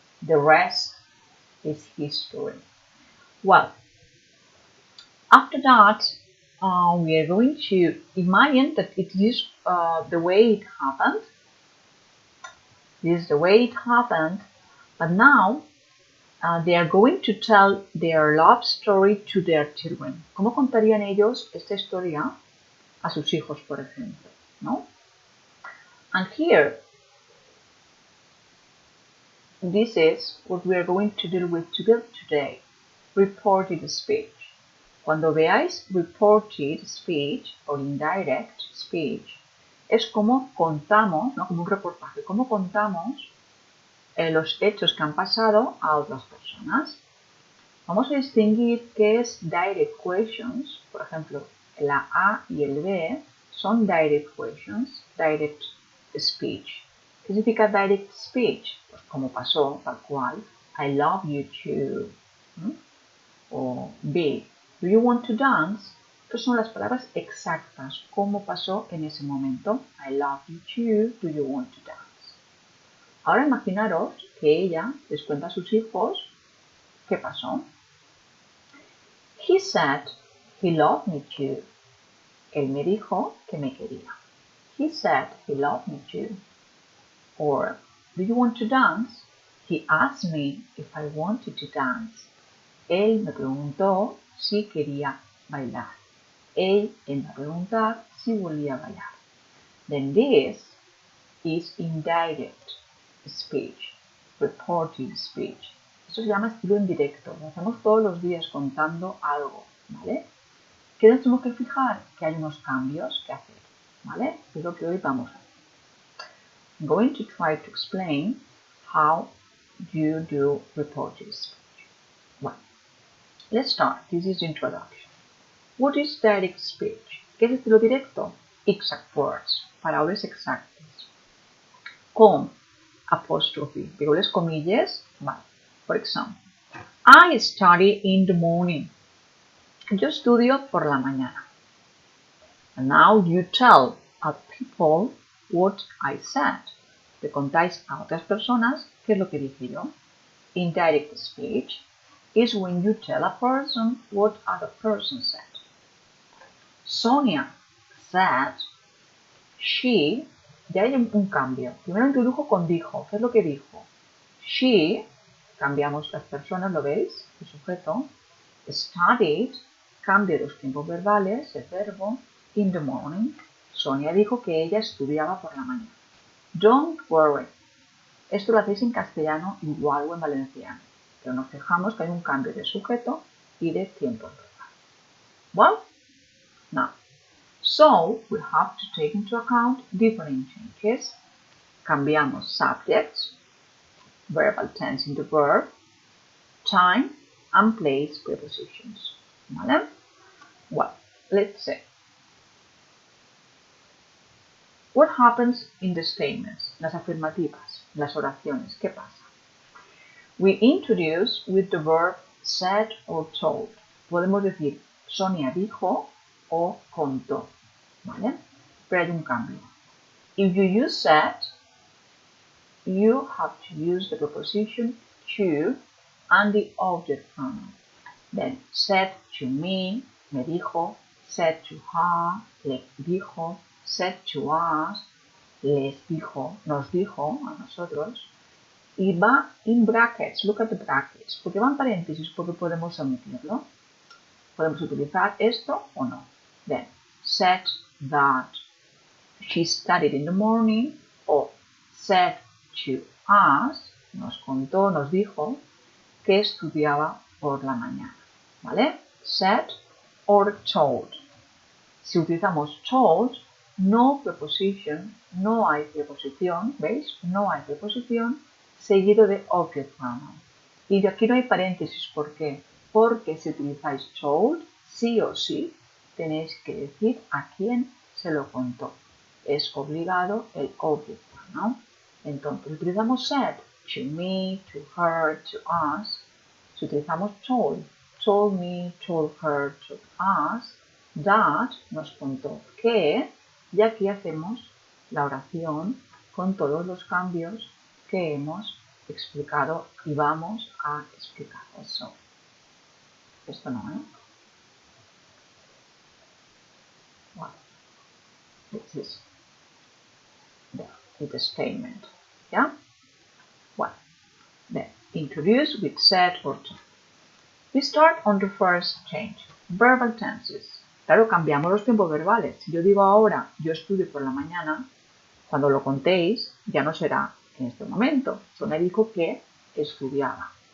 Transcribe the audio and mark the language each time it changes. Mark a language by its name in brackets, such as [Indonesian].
[English] The rest is history. Well, after that, we are going to imagine that it is the way it happened. This is the way it happened, but now they are going to tell their love story to their children. [Spanish] ¿Cómo contarían ellos esta historia a sus hijos, por ejemplo? ¿No? [English] And here, this is what we are going to deal with today. Reported speech. [Spanish] Cuando veáis [English] reported speech [Spanish] o [English] indirect speech, [Spanish] es como contamos, ¿no? Como un reportaje, como contamos los hechos que han pasado a otras personas. Vamos a distinguir qué es direct questions. Por ejemplo, la A y el B son [English] direct questions, direct speech. [Spanish] ¿Qué significa [English] direct speech? [Spanish] Pues como pasó, tal cual. [English] I love you too. [Spanish] O B, [English] do you want to dance? [Spanish] Estas son las palabras exactas, cómo pasó en ese momento. [English] I love you too, do you want to dance? [Spanish] Ahora imaginaros que ella les cuenta a sus hijos qué pasó. [English] He said he loved me too. [Spanish] Él me dijo que me quería. [English] He said he loved me too. Or, do you want to dance? He asked me if I wanted to dance. [Spanish] Él me preguntó si quería bailar. Él me preguntó si volía bailar. [English] Then this is indirect speech, reported speech. [Spanish] Esto se llama estilo indirecto. Lo hacemos todos los días contando algo, ¿vale? ¿Qué nos tenemos que fijar? Que hay unos cambios que hacer, ¿vale? Es lo que hoy vamos a hacer. [English] I'm going to try to explain how you do reported speech. Well, let's start. This is introduction. What is direct speech? [Spanish] ¿Qué es estilo directo? [English] Exact words, [Spanish] palabras exactas. Con apostrophe, digo las comillas, vale. [English] For example, I study in the morning. [Spanish] Yo estudio por la mañana. [English] And now you tell other people what I said. [Spanish] Le contáis a otras personas qué es lo que dije yo. [English] Indirect speech is when you tell a person what other person said. Sonia said she, [Spanish] ya hay un cambio. Primero introdujo con dijo. ¿Qué es lo que dijo? She, cambiamos las personas, ¿lo veis? El sujeto. Studied, cambio los tiempos verbales, el verbo. [English] In the morning, [Spanish] Sonia dijo que ella estudiaba por la mañana. [English] Don't worry. [Spanish] Esto lo hacéis en castellano igual o en valenciano. Pero nos fijamos que hay un cambio de sujeto y de tiempo verbal. [English] Well, now, so we have to take into account different changes. [Spanish] Cambiamos [English] subjects, verbal tense in the verb, time and place prepositions. [Spanish] ¿Vale? [English] Well, let's say. What happens in the statements? [Spanish] Las afirmativas, las oraciones. ¿Qué pasa? [English] We introduce with the verb said or told. [Spanish] Podemos decir Sonia dijo o contó. ¿Vale? Pero hay un cambio. [English] If you use said, you have to use the preposition to and the object pronoun. Then said to me, [Spanish] me dijo, [English] said to her, [Spanish] le dijo, [English] said to us, [Spanish] les dijo, nos dijo a nosotros. Y va [English] in brackets, look at the brackets. [Spanish] ¿Por qué va en paréntesis? Porque podemos omitirlo. Podemos utilizar esto o no. [English] Then, said that she studied in the morning, [Spanish] o [English] said to us, [Spanish] nos contó, nos dijo, que estudiaba por la mañana. ¿Vale? [English] Said or told. [Spanish] Si utilizamos told, [English] no preposition, [Spanish] no hay preposición, ¿veis? No hay preposición seguido de object pronoun. Y de aquí no hay paréntesis, ¿por qué? Porque si utilizáis told, sí o sí, tenéis que decir a quién se lo contó. Es obligado el object pronoun. Entonces utilizamos [English] said, to me, to her, to us. [Spanish] Si utilizamos [English] told me, told her, told us, that [Spanish] nos contó que, y aquí hacemos la oración con todos los cambios que hemos explicado y vamos a explicar. Eso. Esto no, ¿eh? [English] Well, this is the statement. Yeah? Well, then introduce with said or to. We start on the first change. Verbal tenses. [Spanish] Claro, cambiamos los tiempos verbales. Si yo digo ahora, yo estudio por la mañana, cuando lo contéis, ya no será en este momento. Yo me dijo que estudiaba.